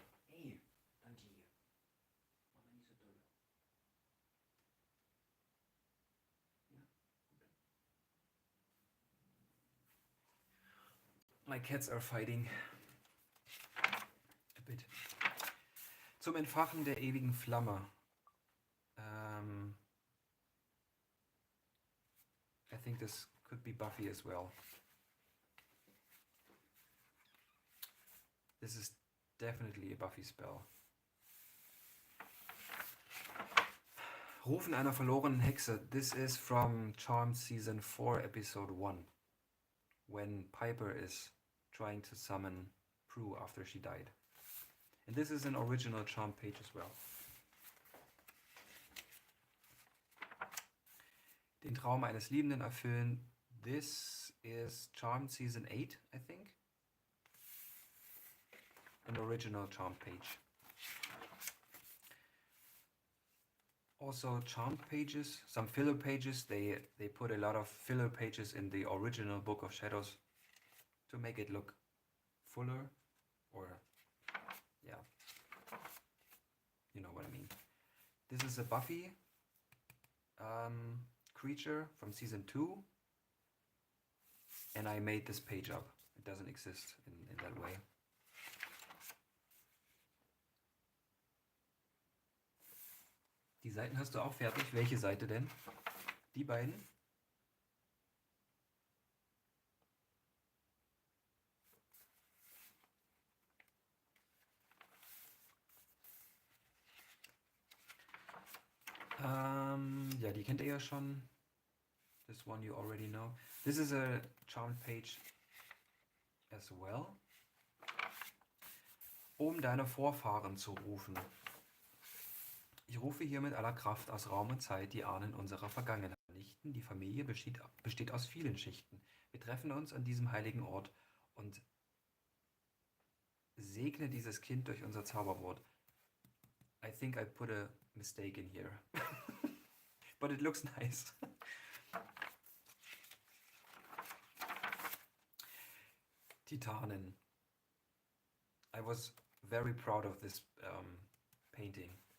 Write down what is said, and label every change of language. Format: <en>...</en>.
<de>Hey, danke hier. Mach mal nicht so doll.</de> <en>My cats are fighting a bit.</en> <de>Zum Entfachen der ewigen Flamme.</de> <en>I think this could be Buffy as well. This is definitely a Buffy spell.</en> <de>Rufen einer verlorenen Hexe.</de> <en>This is from Charmed season 4 episode 1, when Piper is trying to summon Prue after she died. And this is an original Charmed page as well.</en> <de>Den Traum eines Liebenden erfüllen.</de> <en>This is Charmed season 8, I think. An original Charmed page. Also Charmed pages, some filler pages. They put a lot of filler pages in the original Book of Shadows to make it look fuller, or yeah, you know what I mean. This is a Buffy creature from season 2, and I made this page up. It doesn't exist in that way.</en> <de>Die Seiten hast du auch fertig. Welche Seite denn? Die beiden? Ja, die kennt ihr ja schon.</de> <en>This one you already know. This is a Charmed page as well.</en> <de>Um deine Vorfahren zu rufen. Ich rufe hier mit aller Kraft aus Raum und Zeit die Ahnen unserer Vergangenheit. Vernichten. Die Familie besteht aus vielen Schichten. Wir treffen uns an diesem heiligen Ort und segne dieses Kind durch unser Zauberwort.</de> <en>I think I put a mistake in here. But it looks nice. Titanen. I was very proud of this painting.</en>